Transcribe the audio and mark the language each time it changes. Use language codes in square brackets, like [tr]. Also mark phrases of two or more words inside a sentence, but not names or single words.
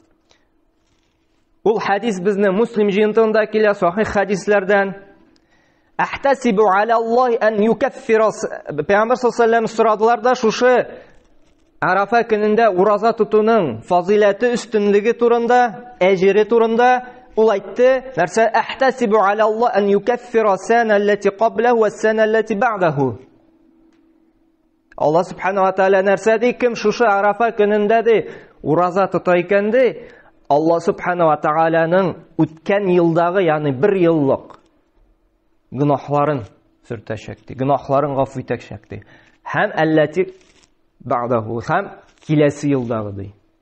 [tt] Ул хадис безне Муслим җыентыгында килә, сахих хадисләрдән. [ar] أحتسب على الله أن يكفر. [tt] Пәйгамбер [ar] صلى الله عليه وسلم [tt] сорадылар да шушы Арафа көнендә ураза тотуның фазилаты өстенлеге турында, әҗере турында ул әйтте, нәрсә? [ar] أحتسب على الله أن يكفر السنة التي قبله والسنة التي بعده. [tt] Алла [ar] سبحانه وتعالى [tt] нәрсә ди? Кем шушы Арафа көнендә ди ураза тота икән ди, Алла [ar] سبحانه وتعالى [tt] үткән елдагы, ягъни 1 еллык гынахларын сөртәчәк ди, гынахларын гафу итәчәк ди. Һәм [ar] التي بعده, [tt] һәм киләсе елдагы ди.